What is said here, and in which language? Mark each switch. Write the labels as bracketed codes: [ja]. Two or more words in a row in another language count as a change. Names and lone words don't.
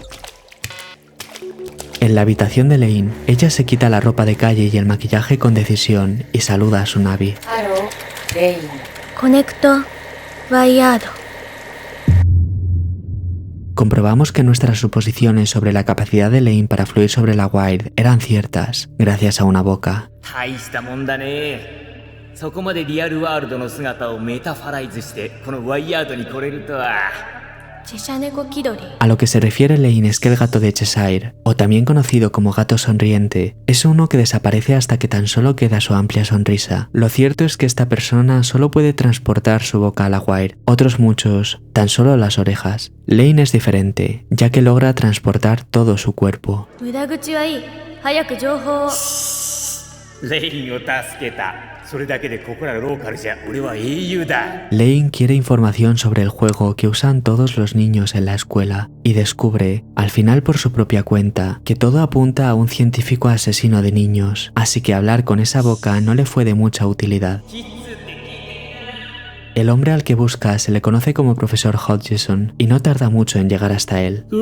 [es] En la habitación de Lane, ella se quita la ropa de calle y el maquillaje con decisión y saluda a su Navi. Conecto Waiado. Comprobamos que nuestras suposiciones sobre la capacidad de Lane para fluir sobre la Wire eran ciertas, gracias a una boca. [ja] 大したもんだね。そこまでリアルワールドの姿をメタファライズしてこのワイヤードに来れるとは。 [es] A lo que se refiere Lane es que el gato de Cheshire, o también conocido como gato sonriente, es uno que desaparece hasta que tan solo queda su amplia sonrisa. Lo cierto es que esta persona solo puede transportar su boca a la Wire, otros muchos, tan solo las orejas. Lane es diferente, ya que logra transportar todo su cuerpo. [ja] レインを助けた。それだけでここらローカルじゃ俺は英雄だ。 [es] Lane quiere información sobre el juego que usan todos los niños en la escuela y descubre, al final por su propia cuenta, que todo apunta a un científico asesino de niños, así que hablar con esa boca no le fue de mucha utilidad. El hombre al que busca se le conoce como Profesor Hodgson y no tarda mucho en llegar hasta él.